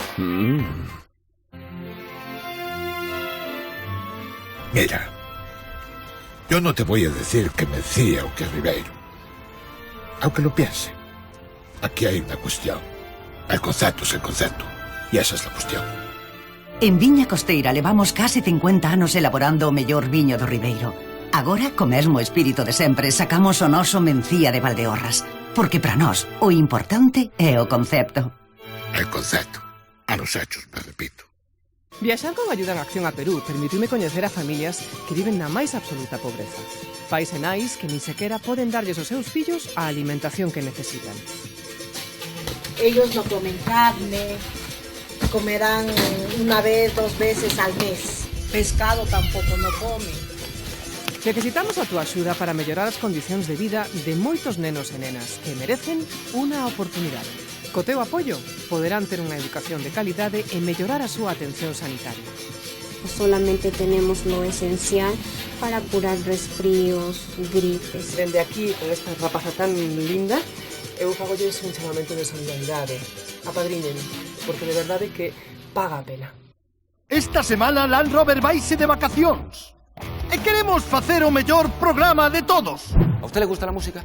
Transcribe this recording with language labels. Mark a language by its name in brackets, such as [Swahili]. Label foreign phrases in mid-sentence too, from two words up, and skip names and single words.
[Spanish] Mira, yo no te voy a decir que Mencía o que Ribeiro. Aunque lo piense, aquí hay una cuestión. El concepto es el concepto. Y esa es la cuestión. [Galician] En Viña Costeira levamos case 50 anos elaborando o mellor viño do Ribeiro. Agora, co mesmo espírito de sempre, sacamos o noso Mencía de Valdeorras. Porque para nós, o importante é o concepto. [Spanish] El concepto. A los hechos, me repito. [Galician] Viaxar con Ayuda en Acción a Perú permitiume coñecer a familias que viven na máis absoluta pobreza. Pais e nais que nin sequera poden darlles aos seus fillos a alimentación que necesitan. [Spanish] Ellos no comen carne, comerán una vez, 2 veces al mes. Pescado tampoco no comen. [Galician] Necesitamos a túa axuda para mellorar as condicións de vida de moitos nenos e nenas que merecen unha oportunidade. Co teu apoio, poderán ter unha educación de calidade e mellorar a súa atención sanitaria. [Spanish] Solamente tenemos lo esencial para curar resfríos, gripes. [Galician] Dende aquí, con esta rapaza tan linda, eu fagolles un chamamento de solidaridade. Apadriñen, porque de verdade que paga a pena. Esta semana Land Rover vaise de vacacións. E queremos facer o mellor programa de todos. [Spanish] ¿A usted le gusta la música?